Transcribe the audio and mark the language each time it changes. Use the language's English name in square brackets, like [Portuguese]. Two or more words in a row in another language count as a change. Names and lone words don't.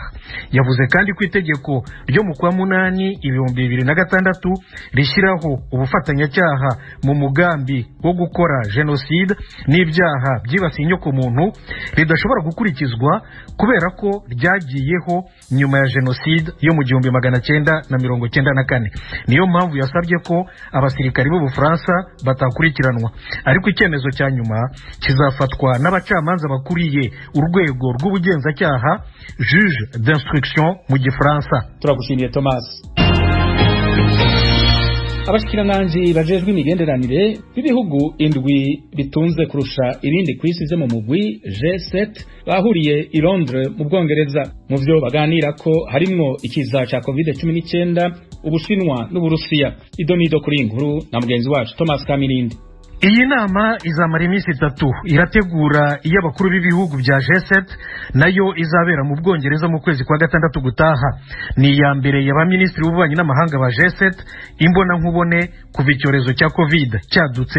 [Kinyarwanda] Yavuze kandi ko itegeko ryo mu kwa munani 2006 rishyiraho ubufatanyacyaha mu mugambi wo gukora jenoside n'ibyaha byibasiye inyokomuntu ridashobora gukurikizwa kubera ko ryagiyeho nyuma ya jenoside yo mu 1994. Niyo mpamvu yasabye ko abasirikari b'Ubufaransa batakurikiranwa, ariko icyemezo cya nyuma kizafatwa n'abacamanza bakuriye urwego rw'ubugenzacyaha, [French] juge d'instruction [Kinyarwanda] mu Gifaransa. Turagushimiye Thomas. [Rundi] Abashikiranganji bajejwe imigenderanire b'ibihugu indwi bitunze kurusha ibindi kwisi ze mu mugwi G7 bahuriye i Londres mu Bwongereza. Mu byo baganira ko harimwo ikiza ca COVID-19, Ubushinwa n'Uburusiya. Idonido kuri inkuru na mugenzi wacu Thomas Kamirindi. [Kinyarwanda] Iyi nama izamara iminsi 3 irategura iy'abakuru b'ibihugu bya G7 nayo izabera mu Bwongereza mu kwezi kwa gatandatu gutaha. Ni iya mbere y'abaminisitiri b'ububanyi n'amahanga ba G7 imbona nkubone kuva icyorezo cya COVID cyadutse.